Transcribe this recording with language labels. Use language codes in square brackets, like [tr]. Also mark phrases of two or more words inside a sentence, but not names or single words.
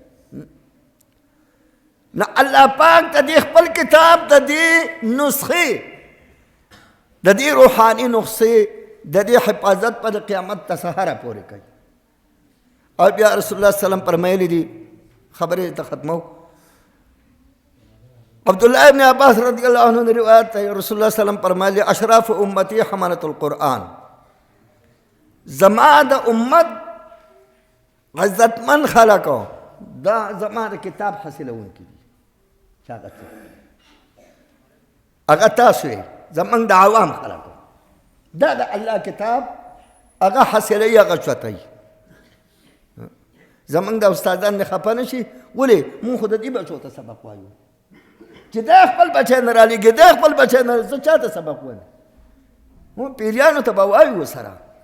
[ps] نه الله پاک د دې خپل کتاب د دې نسخې د دې روحاني نسخې د دې حفاظت په د قیامت ته سهاره پورې کوي او بیا رسول الله صلی وسلم فرمایلی دي خبرې ته ختمو [ar] عبدالله ابن عباس رضی اللہ عنہ [ur] نے روایت ہے [ar] رسول اللہ صلی اللہ علیہ وسلم فرمایلی اشراف امتی حملت القرآن [ps] زما د امت عزتمن خلقو دا زما د کتاب حاصلونکي دي هغه تاسو یې زموږ د عوام خلقو دا د الله کتاب هغه حاصلوي هغه چوتوي زموږ د استادان نه خفه نه شي ولې مونږ خو د دې بچو ته سبق وایو چې دا خپل بچی نه رالېږي دا خپل بچی نه زه چا ته سبق وایم مونږ پیریانو ته به وایو سره